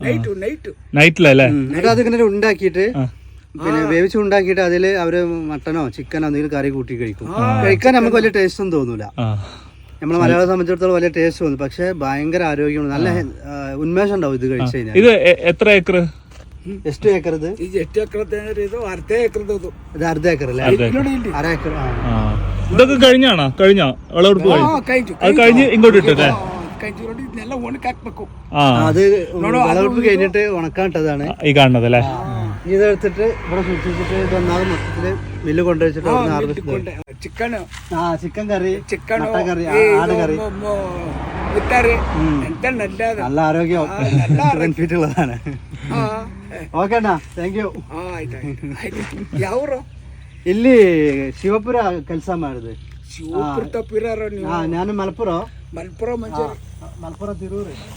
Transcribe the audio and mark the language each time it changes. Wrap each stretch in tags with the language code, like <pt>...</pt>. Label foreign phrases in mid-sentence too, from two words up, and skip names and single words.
<ml>നൈറ്റിലല്ലേ. എന്നിട്ട് അതിങ്ങനെ ഉണ്ടാക്കിയിട്ട് പിന്നെ വേവിച്ച് ഉണ്ടാക്കിയിട്ട് അതില് അവര് മട്ടനോ ചിക്കനോ എന്തെങ്കിലും കറി കൂട്ടി കഴിക്കാൻ നമുക്ക് വലിയ ടേസ്റ്റ് ഒന്നും തോന്നൂല. നമ്മളെ മലയാളം സംബന്ധിച്ചിടത്തോളം വലിയ ടേസ്റ്റ് തോന്നും. പക്ഷെ ഭയങ്കര ആരോഗ്യമാണ്, നല്ല ഉന്മേഷം ഉണ്ടാവും ഇത് കഴിച്ചു കഴിഞ്ഞാൽ. ഇത് എത്ര ഏക്കർ?</ml> <kn>ಎಷ್ಟು ಏಕರ್ ಇದು? 8 ಎಕರೆ ಇದು, ಅರ್ಧ ಎಕರೆದು ಇದು ಅರ್ಧ ಏಕರ್ ಅಲ್ಲ, ಅರ ಏಕರ್.</kn> <ml>ഇതൊക്കെ കഴിഞ്ഞാണോ? വിളവെടുപ്പ് അത് കഴിഞ്ഞ് ഇങ്ങോട്ട് ഇട്ടല്ലേ?</ml> <kn>ಇದನ್ನೆಲ್ಲ ಒಣಕಾಕ್ಬೇಕು.</kn> <ml>അത് വിളവെടുപ്പ് കഴിഞ്ഞിട്ട് ഉണക്കാട്ടതാണ് ഈ കാണുന്നത് അല്ലേ. ഇതെടുത്തിട്ട് ഇവിടെ സൂക്ഷിച്ചിട്ട് ഇതൊന്നാമത് മൊത്തത്തില് മില്ല് കൊണ്ടുവച്ചിട്ട് ചിക്കൻ കറി, മട്ടൻ കറി, ആട് കറി, മുത്താറ് എന്ത നല്ലത്, നല്ല ആരോഗ്യം ബെനിഫിറ്റ് ഉള്ളതാണ്.</ml> <kn>ಓಕೆ ಅಣ್ಣ,</kn> <en>thank you.</en> <kn>ಯಾವ್ರು ಇಲ್ಲಿ ಶಿವಪುರ ಕೆಲಸ ಮಾಡಿದೆ. ಶಿವಪುರ ತಪ್ಪಿರಾರ ನೀವು? ನಾನು ಮಲ್ಪುರ ಮಲ್ಪುರ ಮಂಜೂರು, ಮಲ್ಪುರ ತಿರೂರು.</kn>